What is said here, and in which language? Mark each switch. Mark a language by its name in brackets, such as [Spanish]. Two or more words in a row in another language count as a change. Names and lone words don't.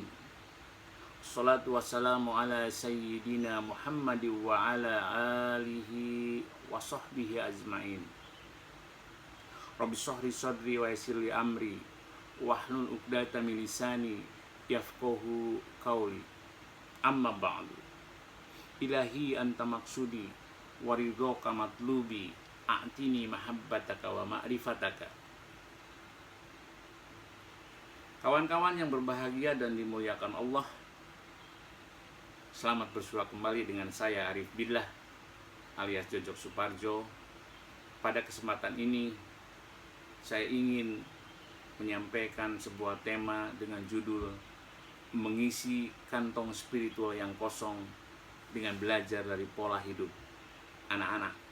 [Arabic] الصلاة والسلام على سيدنا محمد وعلى آله وصحبه أجمعين. رب اشرح صدري ويسر لي أمري واحلل عقدة من لساني يفقهوا قولي. أما بعد. إلهي أنت مقصودي ورضاك مطلوبي، أعطني محبتك ومعرفتك. [Indonesian] Kawan-kawan yang berbahagia dan dimuliakan Allah, selamat bersua kembali dengan saya Arif Billah alias Jojok Suparjo. Pada kesempatan ini saya ingin menyampaikan sebuah tema dengan judul mengisi kantong spiritual yang kosong dengan belajar dari pola hidup anak-anak.